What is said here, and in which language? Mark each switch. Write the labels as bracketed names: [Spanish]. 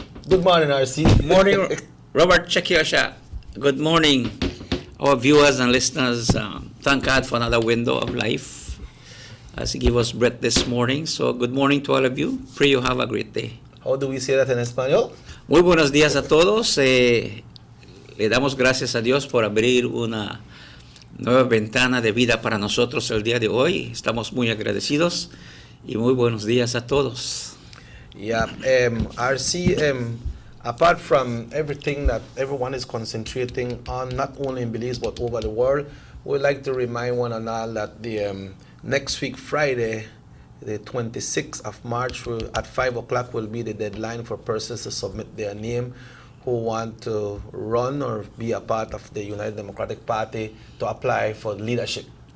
[English] Good morning, RC. Good morning, Robert Chakiosha. Good morning, our viewers and listeners. Thank God for another window of life as He gave us breath this morning. So good morning to all of you. Pray you have a great day. How do we say that in Espanol? [Spanish] Muy buenos días a todos. Le damos gracias a Dios por abrir una nueva ventana de vida para nosotros el día de hoy. Estamos muy agradecidos y muy buenos días a todos. [English] Yeah, RC, apart from everything that everyone is concentrating on, not only in Belize but over the world, we'd like to remind one and all that the next week, Friday, the 26th of March, at 5 o'clock will be the deadline for persons to submit their name who want to run or be a part of the United Democratic Party to apply for leadership.